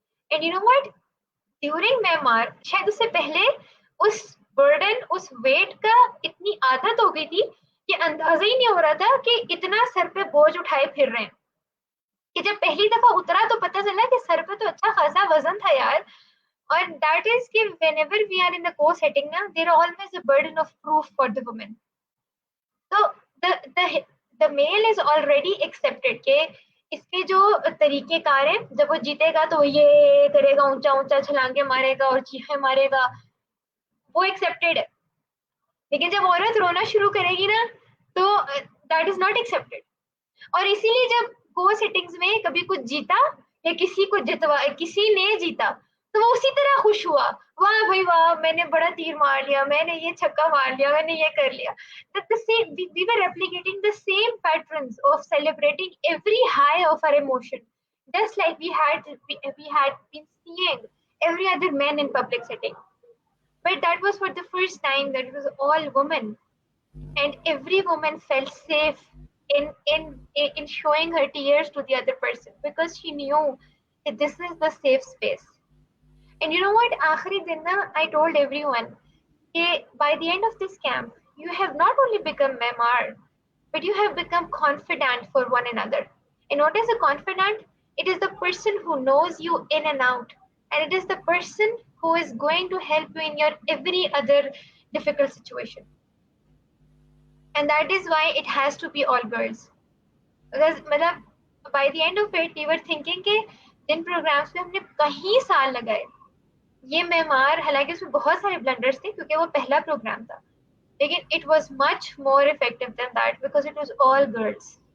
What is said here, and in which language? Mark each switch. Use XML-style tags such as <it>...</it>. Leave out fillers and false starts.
<en>and you know what,</en> <ur>during معمار شاید اس سے پہلے اس برڈن اس ویٹ کا اتنی عادت ہو گئی تھی کہ اندازہ ہی نہیں ہو رہا تھا کہ اتنا سر پہ بوجھ اٹھائے پھر رہے ہیں, کہ جب پہلی دفعہ اترا تو پتہ چلا کہ سر پہ تو اچھا خاصا وزن تھا یار. اور</ur> <en>that is کہ whenever we are in the co-setting now there are always a burden of proof for the woman. So the male is already accepted</en> <ur>کہ اس کے جو طریقے کار ہیں, جب وہ جیتے گا تو وہ یہ کرے گا, اونچا اونچا چھلانگے مارے گا اور چیخے مارے گا, وہ ایکسیپٹیڈ ہے. لیکن جب عورت رونا شروع کرے گی نا تو</ur> <en>that is not accepted.</en> <ur>اور اسی لیے جب کو سیٹنگز میں کبھی کچھ جیتا یا کسی نے جیتا تو وہ اسی طرح خوش ہوا, واہ بھائی واہ, میں نے بڑا تیر مار لیا, میں نے یہ چھکا مار لیا, میں نے یہ کر لیا.</ur> <en>We were replicating the same patterns of celebrating every high of our emotion, just like we had been seeing every other man in public setting. But that was for the first time that it was all women, and every woman felt safe in showing her tears to the other person, because she knew that this is the safe space. And you know what?</en> <ur>Aakhri din na,</ur> <en>I told everyone, by the end of this camp, you have not only become memar, but you have become confidant for one another. And what is a confidant? It is the person who knows you in and out. And it is the person who is going to help you in your every other difficult situation. And that is why it has to be all girls. Because by the end of it, we were thinking</en> <ur>کہ جن programmes میں ہم نے کہیں سال لگائے, یہ معمار, حالانکہ اس میں بہت سارے بلنڈرس تھے کیونکہ وہ پہلا پروگرام تھا, لیکن</ur> <en>It was much more effective than that because it was all girls.</en>